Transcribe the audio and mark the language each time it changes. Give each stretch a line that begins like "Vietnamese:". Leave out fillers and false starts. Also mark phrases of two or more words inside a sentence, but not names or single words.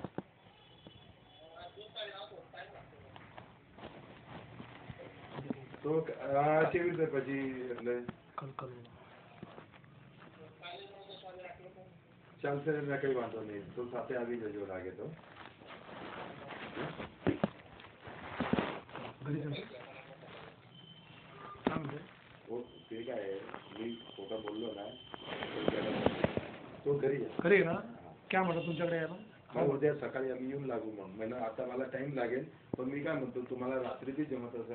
Gujarati: તો કેવી રીતે પછી એટલે ચાલશે ને? કઈ વાંધો નહીં, તો સાથે આવી જજો લાગે તો.
Marathi: ते काय मी खोटं बोललो ना तो घरी घरी ना. काय म्हणतो तुमच्याकडे यायला? मग उद्या सकाळी आम्ही येऊन लागू. मग मला आता मला टाइम लागेल, पण मी काय म्हणतो तुम्हाला रात्री बी जमत असेल.